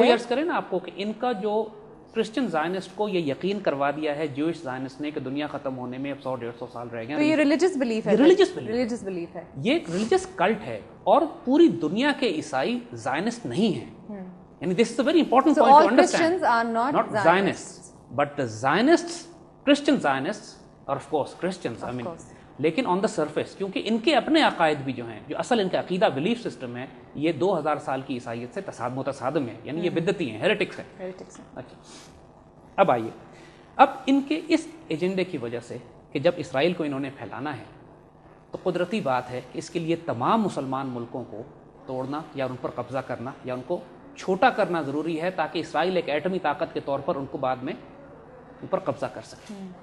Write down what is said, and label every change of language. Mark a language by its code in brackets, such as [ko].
[ur] وہ عرض کریں نا آپ کو کہ ان کا جو کرسچن زائنسٹ کو یہ یقین کروا دیا ہے جوش زائنسٹ نے کہ دنیا ختم ہونے میں اب 100-150 سال رہ گئے. تو یہ ریلیجس بلیف ہے, ریلیجس بلیف ہے, یہ ریلیجس کلٹ ہے, اور پوری دنیا کے عیسائی زائنسٹ نہیں ہیں. [en] یعنی this is a very important point to understand. Christians are not Zionists, but the Zionists, Christian Zionists, اور of course Christians. I mean [ur] لیکن [en] on the surface [ur] کیونکہ ان کے اپنے عقائد بھی جو ہیں, جو اصل ان کا عقیدہ بلیف سسٹم ہے, یہ 2000 سال کی عیسائیت سے متصادم ہے, یعنی یہ بدعتی ہیں, ہیریٹکس ہیں. اچھا, اب آئیے, اب ان کے اس ایجنڈے کی وجہ سے کہ جب اسرائیل کو انہوں نے پھیلانا ہے تو قدرتی بات ہے کہ اس کے لیے تمام مسلمان ملکوں کو توڑنا یا ان پر قبضہ کرنا یا ان کو چھوٹا کرنا ضروری ہے, تاکہ اسرائیل ایک ایٹمی طاقت کے طور پر ان کو بعد میں ان پر قبضہ کر سکے.